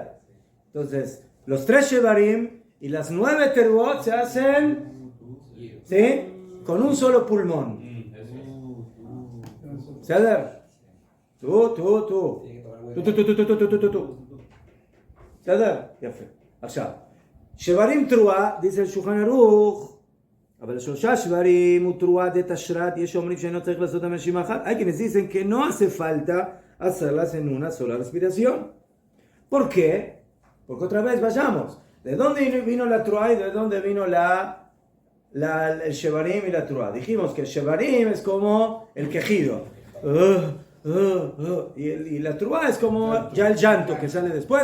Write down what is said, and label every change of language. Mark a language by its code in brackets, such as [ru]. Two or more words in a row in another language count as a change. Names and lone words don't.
[es] Entonces, los 3 Shevarim y las 9 Teruot se hacen, ¿sí? Con un solo pulmón. ¿Sabes? Tú. ¿sabes? [he] יפה. עכשיו, שברים תרועה, [es] dice el [he] שולחן ערוך, אבל 3 שברים הוא תרועה דתשרת, יש אומרים שאינו צריך לעשות הנשימה אחת. [es] Hay quienes dicen que no hace falta hacerlas en una sola respiración. ¿Por qué? Porque otra vez vayamos. ¿De dónde vino la Truá y de dónde vino el Shevarim y la Truá? Dijimos que el Shevarim es como el quejido. Y la Truá es como ya el llanto que sale después.